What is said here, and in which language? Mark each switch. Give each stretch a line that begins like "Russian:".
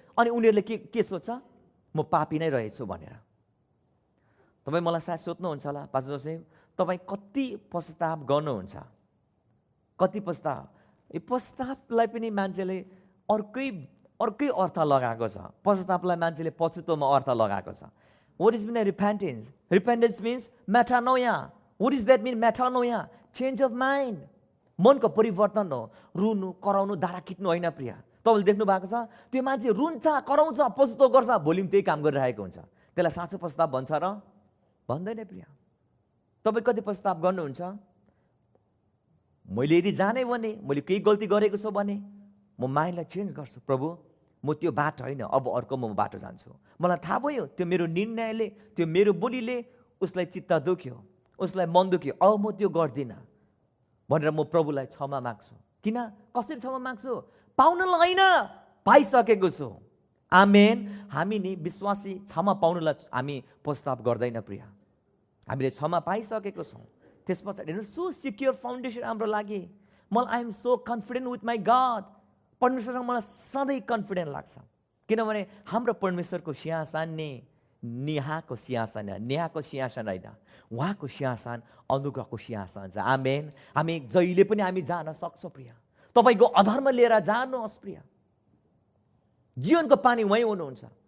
Nepali: अनि उनीहरूले के सोच्छ? म पापी नै रहेछु भनेर। तपाईँ मलाई सायद सोध्नुहुन्छ होला, पास्टर जोसेफ तपाईँ कति पश्चाताप गर्नुहुन्छ? कति पश्चाताप? यो पश्चातापलाई पनि मान्छेले अर्कै अर्थ लगाएको छ। पश्चातापलाई मान्छेले पछुतोमा अर्थ लगाएको छ।
English: What is mean repentance? Repentance means metanoia. What does that mean, metanoia? Change of mind.
Nepali: मनको परिवर्तन हो। रुनु, कराउनु, दारा किट्नु होइन। प्रिय, तपाईँले देख्नु भएको छ त्यो मान्छे रुन्छ, कराउँछ, पछुतो गर्छ, भोलि त्यही काम गरिरहेको हुन्छ। त्यसलाई साँचो पश्चाताप भन्छ र? भन्दैन। प्रिय, तपाईँ कति पश्चाताप गर्नुहुन्छ? मैले यदि जाने भने, मैले केही गल्ती गरेको छु भने म माइन्डलाई चेन्ज गर्छु। प्रभु, म त्यो बाटो होइन, अब अर्को म बाटो जान्छु। मलाई थाहा भयो त्यो मेरो निर्णयले, त्यो मेरो बोलीले उसलाई चित्त दुख्यो, उसलाई मन दुख्यो, अब म त्यो गर्दिनँ भनेर म प्रभुलाई क्षमा माग्छु। किन? कसरी क्षमा माग्छु? पाउनलाई होइन, पाइसकेको छु। आमेन। हामी नि विश्वासी क्षमा पाउनलाई हामी प्रस्ताव गर्दैन प्रिय। हामीले क्षमा पाइसकेको छौँ। त्यस पछाडि
English: so secure foundation
Nepali: हाम्रो लागि। मलाई
English: I am so confident with my God.
Nepali: परमेश्वरमा मलाई सधैँ कन्फिडेन्ट लाग्छ, किनभने हाम्रो परमेश्वरको सिंहासन नि नेहाको सिंहासन, नेहाको सिंहासन होइन, उहाँको सिंहासन अनुग्रहको सिंहासन छ। आमेन। हामी जहिले पनि हामी जान सक्छौँ प्रिय। तपाईँको अधर्म लिएर जानुहोस् प्रिय, जीवनको पानी उहीँ हुनुहुन्छ।